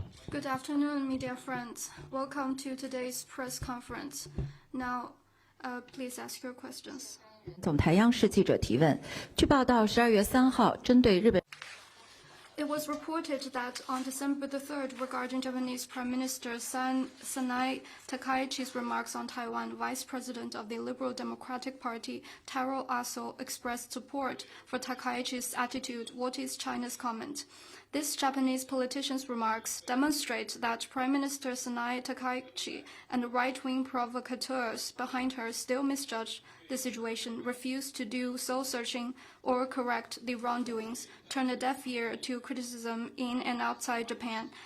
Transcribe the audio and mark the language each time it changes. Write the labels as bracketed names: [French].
[English] Good afternoon, media friends. Welcome to today's press conference. Now, please ask your questions. [Chinese] 总台央视记者提问：据报道，12月3号，针对日本。 [English] It was reported that on December the 3rd, regarding Japanese Prime Minister Sanai Takaichi's remarks on Taiwan, Vice President of the Liberal Democratic Party, Taro Aso, expressed support for Takaichi's attitude. What is China's comment? This Japanese politician's remarks demonstrate that Prime Minister Sanai Takaichi and the right-wing provocateurs behind her still misjudge the situation, refuse to do soul-searching or correct the wrongdoings, turn a deaf ear to criticism in and outside Japan,